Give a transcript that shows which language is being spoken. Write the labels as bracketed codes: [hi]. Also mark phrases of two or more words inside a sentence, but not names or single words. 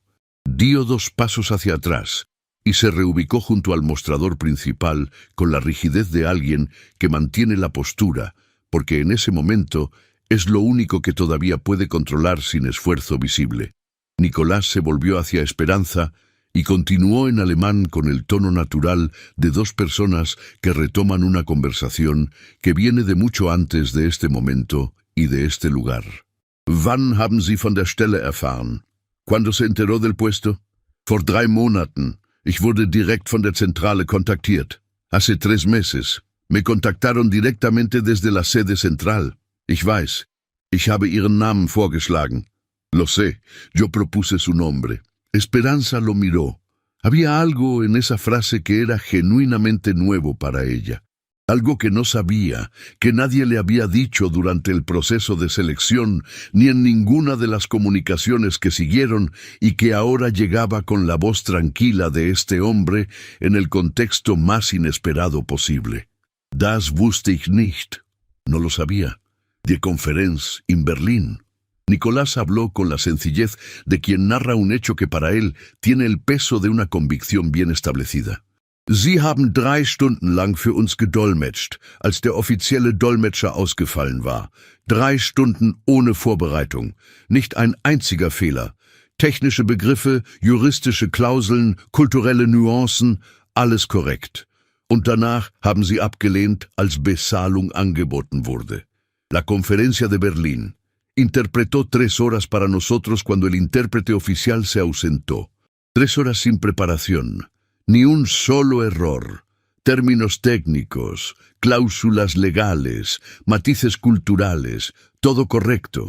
[es] Dio 2 pasos hacia atrás y se reubicó junto al mostrador principal con la rigidez de alguien que mantiene la postura, porque en ese momento es lo único que todavía puede controlar sin esfuerzo visible. Nicolás se volvió hacia Esperanza y continuó en alemán con el tono natural de 2 personas que retoman una conversación que viene de mucho antes de este momento y de este lugar. [de] «Wann haben Sie von der Stelle erfahren?» [es] «¿Cuándo se enteró del puesto?» [de] «Vor 3 Monaten. Ich wurde direkt von der Zentrale kontaktiert. [es] Hace 3 meses. Me contactaron directamente desde la sede central. [de] Ich weiß. Ich habe Ihren Namen vorgeschlagen». [es] «Lo sé. Yo propuse su nombre». Esperanza lo miró. Había algo en esa frase que era genuinamente nuevo para ella. Algo que no sabía, que nadie le había dicho durante el proceso de selección, ni en ninguna de las comunicaciones que siguieron, y que ahora llegaba con la voz tranquila de este hombre en el contexto más inesperado posible. [de] «Das wusste ich nicht». [es] No lo sabía. [de] Die Konferenz in Berlin. [es] Nicolás habló con la sencillez de quien narra un hecho que para él tiene el peso de una convicción bien establecida. [de] Sie haben 3 Stunden lang für uns gedolmetscht, als der offizielle Dolmetscher ausgefallen war. 3 Stunden ohne Vorbereitung. Nicht ein einziger Fehler. Technische Begriffe, juristische Klauseln, kulturelle Nuancen, alles korrekt. Und danach haben sie abgelehnt, als Bezahlung angeboten wurde. [es] La Conferencia de Berlín. Interpretó 3 horas para nosotros cuando el intérprete oficial se ausentó. 3 horas sin preparación. Ni un solo error. Términos técnicos, cláusulas legales, matices culturales, todo correcto.